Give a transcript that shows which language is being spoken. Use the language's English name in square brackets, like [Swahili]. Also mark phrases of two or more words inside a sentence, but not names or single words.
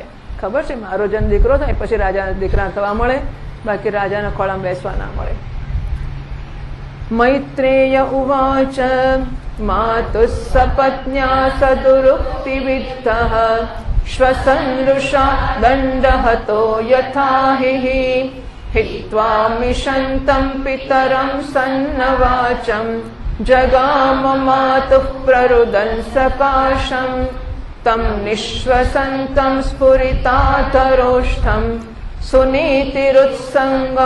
[Gujarati] ખબર છે, મારો જન્મ દીકરો થાય પછી રાજાના દીકરા થવા મળે, બાકી રાજાના ખોળામાં બેસવા ના મળે. [Sanskrit] मैत्रेय उवाच मातु सपत्न्या सदुरुक्तिविद्धः श्वसनृषा दंडहतो यथा हि हित्वा मिषन्तं पितरं सन्नवाचं जगाम मातुः प्ररुदन् सकाशं तं निःश्वसन्तं स्फुरितातरोष्ठं सुनीतिरुत्सङ्ग